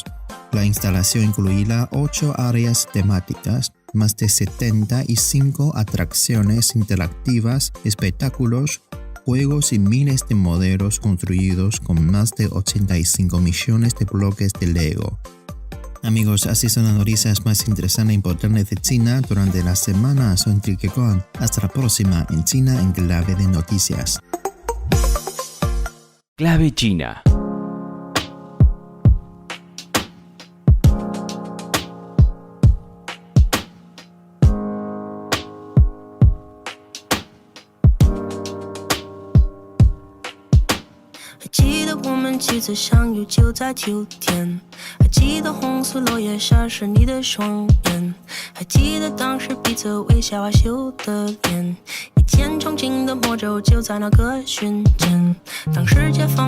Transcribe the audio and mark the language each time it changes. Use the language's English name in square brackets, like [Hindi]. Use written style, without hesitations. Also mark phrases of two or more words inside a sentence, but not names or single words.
[Spanish] La instalación incluirá 8 áreas temáticas, más de 75 atracciones interactivas, espectáculos, juegos y miles de modelos construidos con más de 85 millones de bloques de Lego. Amigos, así son las noticias más interesantes e importantes de China durante la semana. Soy Enrique Gon. Hasta la próxima en China en Clave de Noticias. Clave China. [Chinese] 几次相遇就在秋天，还记得红色落叶闪烁你的双眼，还记得当时彼此微笑害羞的脸，一见钟情的魔咒就在那个瞬间，当世界仿